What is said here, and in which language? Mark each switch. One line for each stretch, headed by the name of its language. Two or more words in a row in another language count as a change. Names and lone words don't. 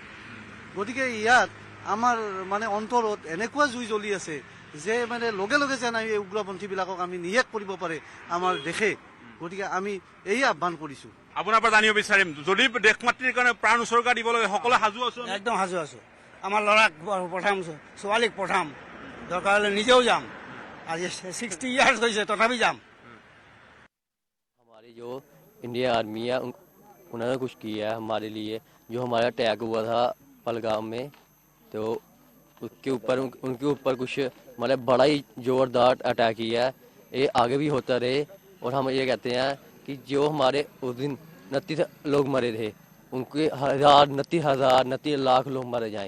Assamese: গতিকে ইয়াত আমাৰ মানে অন্তৰত এনেকুৱা জুই জ্বলি আছে যে মানে লগে লগে যেন আমি এই উগ্ৰপন্থীবিলাকক আমি নিশেষ কৰিব পাৰে আমাৰ দেশে। গতিকে আমি এই আহ্বান কৰিছোঁ। আপোনাৰ পৰা জানিব বিচাৰিম, যদি দেশ মাতৃৰ কাৰণে প্ৰাণ উচৰ্গা দিব লাগে সকলোৱে সাজু আছো? একদম সাজু আছোঁ। আমাৰ ল'ৰাক পঠাম, ছোৱালীক পঠাম, দৰকাৰ হ'লে নিজেও যাম। আজি 60 ইয়াৰ্ছ হৈছে তথাপি যাম।
Hindi: हमारी जो इंडियन आर्मी है उन्होंने कुछ किया है हमारे लिए। जो हमारा अटैक हुआ था पहलगाम में, तो उनके ऊपर कुछ मतलब बड़ा ही जोरदार अटैक किया है। ये आगे भी होता रहे, और हम ये कहते हैं कि जो हमारे उस दिन 29 लोग मरे थे, उनके 29 लाख लोग मरे जाएं।